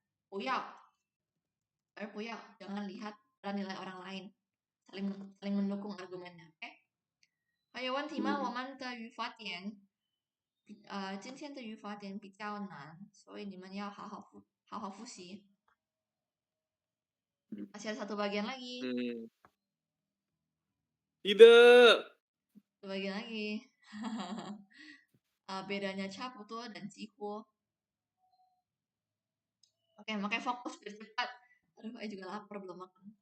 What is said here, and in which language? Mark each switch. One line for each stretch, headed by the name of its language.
Chinese: 不要
Indonesian: jangan lihat nilai orang lain. Saling mendukung argumennya. Oke.
Chinese: 还有问题吗？我们的语法点，今天的语法点比较难，所以你们要好好复习。
Indonesian: Masih ada satu bagian lagi. Tidak. Satu bagian lagi. Bedanya caputo dan cihu. Oke, makanya fokus biar cepat. Aduh, saya juga lapar belum makan.